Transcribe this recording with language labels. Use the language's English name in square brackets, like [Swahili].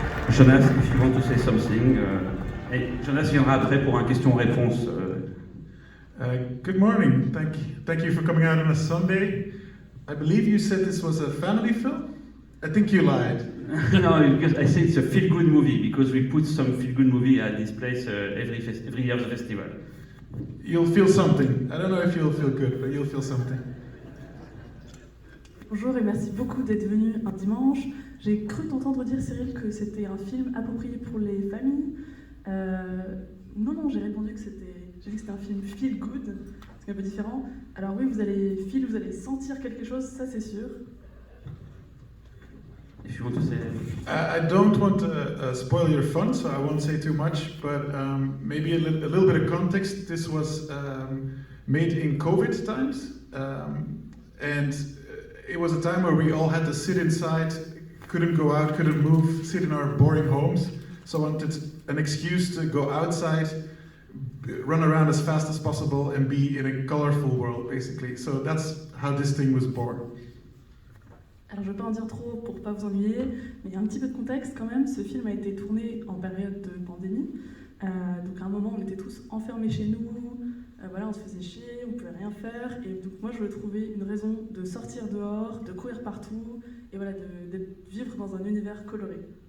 [English] Jonas, if you want to say something. [French] Et Jonas viendra après pour un question-réponse. [English] Good morning. Thank you for coming out on a Sunday. I believe you said this was a family film. I think you lied. No, because I say it's a feel-good movie because we put some feel-good movie at this place every year of the festival. You'll feel something. I don't know if you'll feel good, but you'll feel something. [French] Bonjour et merci beaucoup d'être venu un dimanche. J'ai cru t'entendre dire, Cyril, que c'était un film approprié pour les familles. Non, j'ai répondu que j'ai dit que c'était un film feel good, c'est un peu différent. Alors oui, vous allez sentir quelque chose, ça c'est sûr. [English] If you want to say... I don't want to spoil your fun, so I won't say too much, but maybe a little bit of context. This was made in COVID times, and it was a time where we all had to sit inside, couldn't go out, couldn't move, sit in our boring homes. So I wanted an excuse to go outside, run around as fast as possible, and be in a colorful world, basically. So that's how this thing was born. [French] Alors je ne vais pas en dire trop pour ne pas vous ennuyer, mais il y a un petit peu de contexte quand même. Ce film a été tourné en période de pandémie. Donc à un moment, on était tous enfermés chez nous. Voilà, on se faisait chier, on ne pouvait rien faire. Et donc moi, je voulais trouver une raison de sortir dehors, de courir partout, et voilà, de vivre dans un univers coloré.